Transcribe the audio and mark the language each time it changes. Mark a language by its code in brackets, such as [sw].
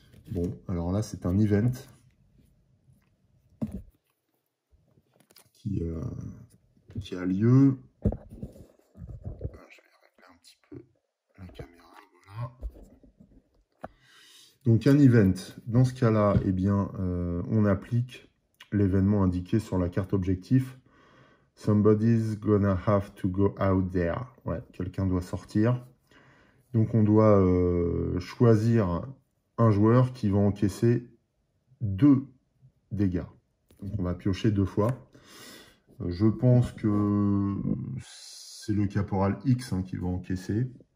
[fr] Bon, alors là, c'est un event qui a lieu. Je vais régler un petit peu la caméra, voilà. Donc un event, dans ce cas-là, eh bien, on applique l'événement indiqué sur la carte objectif. [en] Somebody's gonna have to go out there. [fr] Ouais, quelqu'un doit sortir. Donc on doit choisir un joueur qui va encaisser 2 dégâts. Donc on va piocher 2 fois. Je pense que c'est le Caporal X qui va encaisser.